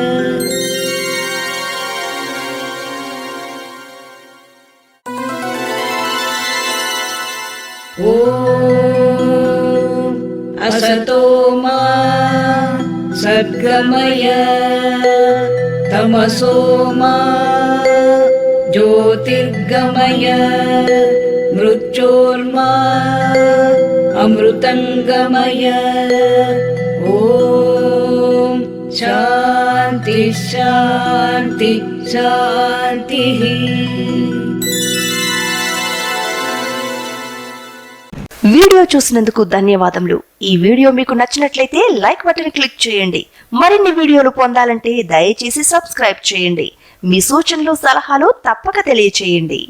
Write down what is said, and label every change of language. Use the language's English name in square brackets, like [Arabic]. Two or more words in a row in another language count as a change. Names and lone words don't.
[Sanskrit] ॐ असतो मा सद्गमय तमसो मा ज्योतिर्गमय मृत्योर्मा अमृतंगमय। ॐ शान्ति शान्ति शान्तिः। [Telugu] వీడియో చూసినందుకు ధన్యవాదములు। ఈ వీడియో మీకు నచ్చినట్లయితే [English] like button click [Telugu] చేయండి। మరిన్ని వీడియోలు పొందాలంటే దయచేసి సబ్స్క్రైబ్ చేయండి। మీ సూచనలు సలహాలు తప్పక తెలియచేయండి।